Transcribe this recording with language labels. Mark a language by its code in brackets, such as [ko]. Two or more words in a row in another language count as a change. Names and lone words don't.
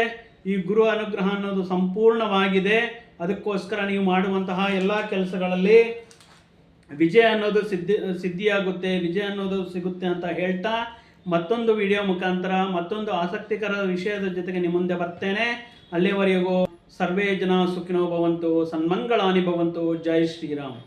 [kn] ಈ ಗುರು ಅನುಗ್ರಹ ಅನ್ನೋದು ಸಂಪೂರ್ಣವಾಗಿದೆ. ಅದಕ್ಕೋಸ್ಕರ ನೀವು ಮಾಡುವಂತಹ ಎಲ್ಲ ಕೆಲಸಗಳಲ್ಲಿ ವಿಜಯ ಅನ್ನೋದು ಸಿದ್ಧಿಯಾಗುತ್ತೆ, ವಿಜಯ ಅನ್ನೋದು ಸಿಗುತ್ತೆ ಅಂತ ಹೇಳ್ತಾ, ಮತ್ತೊಂದು ವಿಡಿಯೋ ಮುಖಾಂತರ ಮತ್ತೊಂದು ಆಸಕ್ತಿಕರ ವಿಷಯದ ಜೊತೆಗೆ ನಿಮ್ಮ ಮುಂದೆ ಬರ್ತೇನೆ. [sa] ಅಲ್ಲಿವರೆಗೂ ಸರ್ವೇ ಜನ ಸುಖಿನೋ ಭವಂತು, ಸನ್ಮಂಗಳಾನಿ ಭವಂತು. [kn] ಜೈ ಶ್ರೀರಾಮ್.